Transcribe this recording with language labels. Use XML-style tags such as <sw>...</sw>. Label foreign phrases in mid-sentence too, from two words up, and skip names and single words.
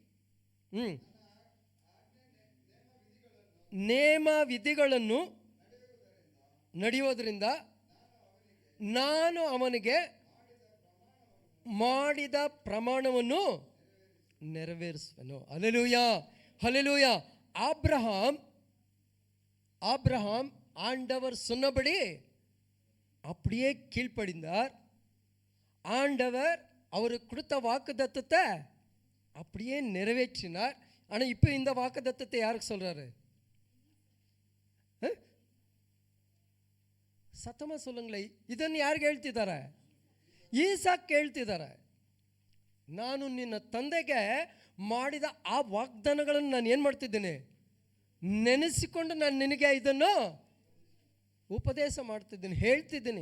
<kn>ನೇಮ ವಿಧಿಗಳನ್ನು ನಡೆಯುವುದರಿಂದ ನಾನು ಅವನಿಗೆ ಮಾಡಿದ ಪ್ರಮಾಣವನ್ನು ನೆರವೇರಿಸುವನು. ಹಲ್ಲೆಲೂಯಾ, ಹಲ್ಲೆಲೂಯಾ.</kn> <ta>ஆபிரகாம் ஆண்டவர் சொன்னபடி அப்படியே கீழ்ப்படிந்தார். ஆண்டவர் அவருக்கு கொடுத்த வாக்குத்தத்தத்தை அப்படியே நிறைவேற்றினார். ஆனால் இப்போ இந்த வாக்குத்தத்தத்தை யாருக்கு சொல்றாரு? சத்தமா சொல்லுங்களே.</ta> <kn>ಇದನ್ನು ಯಾರಿಗೆ ಹೇಳ್ತಿದ್ದಾರೆ? ಈಸಾಕ್ ಹೇಳ್ತಿದ್ದಾರೆ. ನಾನು ನಿನ್ನ ತಂದೆಗೆ ಮಾಡಿದ ಆ ವಾಗ್ದಾನಗಳನ್ನು ನಾನು ಏನು ಮಾಡ್ತಿದ್ದೇನೆ, ನೆನೆಸಿಕೊಂಡು ನಾನು ನಿನಗೆ ಇದನ್ನು ಉಪದೇಶ ಮಾಡ್ತಿದ್ದೀನಿ, ಹೇಳ್ತಿದ್ದೀನಿ.</kn>